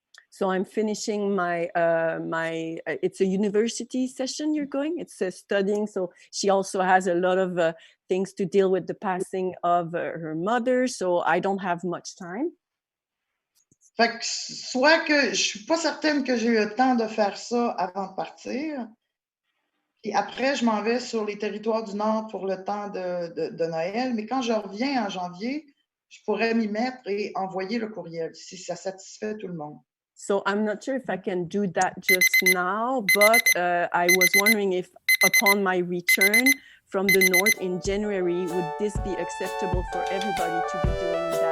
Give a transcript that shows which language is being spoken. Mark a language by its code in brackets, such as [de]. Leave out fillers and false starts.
[en] So I'm finishing my it's a university session you're going. It's studying. So she also has a lot of things to deal with the passing of her mother. So I don't have much time. [fr] Fait que soit que je suis pas certaine que j'ai eu le temps de faire ça avant de partir. Et après, je m'en vais sur les territoires du Nord pour le temps de Noël. Mais quand je reviens en janvier, je pourrais m'y mettre et envoyer le courriel si ça satisfait tout le monde. [en] So I'm not sure if I can do that just now, but I was wondering if upon my return from the North in January, would this be acceptable for everybody to be doing